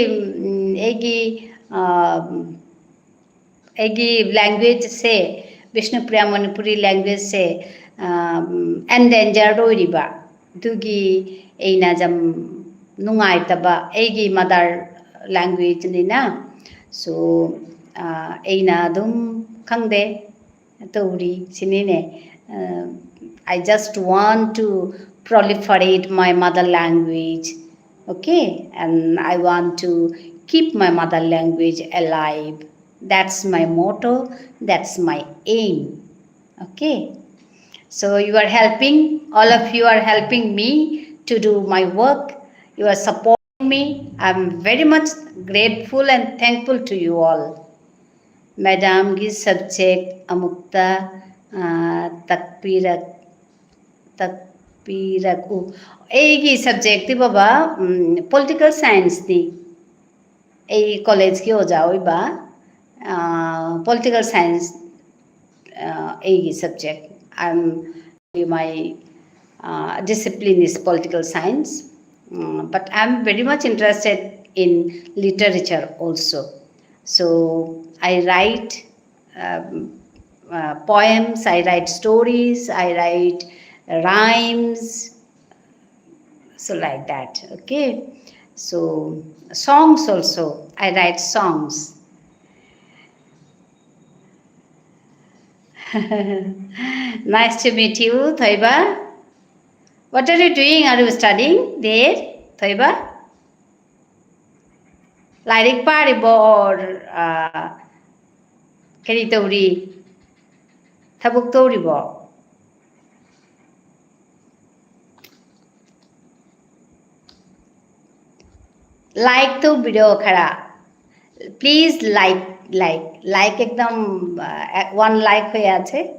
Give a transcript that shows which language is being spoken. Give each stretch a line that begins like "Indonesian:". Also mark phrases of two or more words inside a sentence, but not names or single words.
Manipuri: एगी लैंग्वेज से विष्णुप्रिया मणिपुरी लैंग्वेज से एंडेंजर्ड होइरिबा दुगी एना जम नुंगाइतबा एगी
English: mother language
Manipuri: निना सो एना दुम खंगदे तौरी सिनिने
English: I just want to proliferate my mother language, okay, and I want to keep my mother language alive. That's my motto, that's my aim. Okay, so you are helping, all of you are helping me to do my work. You are supporting me. I'm very much grateful and thankful to you all.
Manipuri: Madam gi subject amukta takpiraku egi subject ti baba
English: political science
Manipuri: ni ei college ki oja oiba
English: political science
Manipuri: egi subject.
English: My discipline is political science, but I'm very much interested in literature also. So I write poems, I write stories, I write rhymes, so like that. Okay, so songs also, I write songs. Nice to meet you, Thoiba. What are you doing? Are you studying there, Thoiba?
Manipuri: Lyric paribo or kari tauri thabuk tauribo?
Bangla: Like to video khara.
English: Please like
Bangla: ekdom 1 like hoye ache.